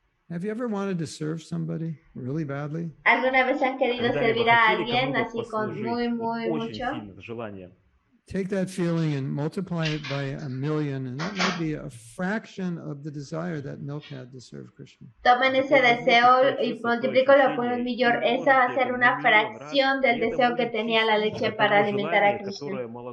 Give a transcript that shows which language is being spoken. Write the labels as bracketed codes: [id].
[en] Have you ever wanted to serve somebody really badly? [es] ¿Alguna vez han querido servir a alguien así con muy mucho? [en] Take that feeling and multiply it by 1,000,000, and that might be a fraction of the desire that milk had to serve Krishna. [es] Tomen ese deseo y multiplícalo por 1,000,000. Esa va a ser una fracción del deseo que tenía la leche para alimentar a Krishna.